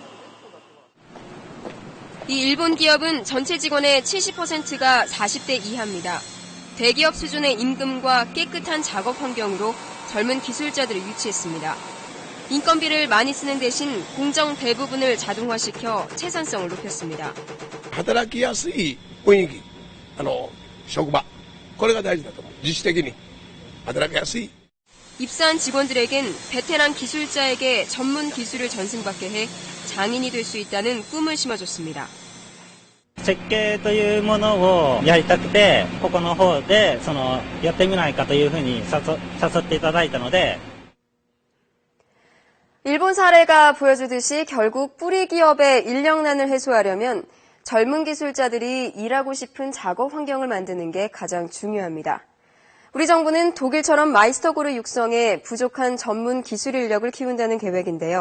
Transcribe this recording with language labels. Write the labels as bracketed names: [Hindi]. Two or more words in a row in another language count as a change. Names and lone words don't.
[Korean] 이 일본 기업은 전체 직원의 70%가 40대 이하입니다. 대기업 수준의 임금과 깨끗한 작업 환경으로 젊은 기술자들을 유치했습니다. 인건비를 많이 쓰는 대신 공정 대부분을 자동화시켜 생산성을 높였습니다. [Japanese] 働きやすい雰囲気、職場、これが大事だと思う。自主的に働きやすい。 [Korean] 입사한 직원들에겐 베테랑 기술자에게 전문 기술을 전승받게 해 장인이 될 수 있다는 꿈을 심어줬습니다. [Japanese] 設計というものをやりたくて、ここの方でやってみないかというふうに誘っていただいたので [Korean] 일본 사례가 보여주듯이 결국 뿌리 기업의 인력난을 해소하려면 젊은 기술자들이 일하고 싶은 작업 환경을 만드는 게 가장 중요합니다. 우리 정부는 독일처럼 마이스터고를 육성해 부족한 전문 기술 인력을 키운다는 계획인데요.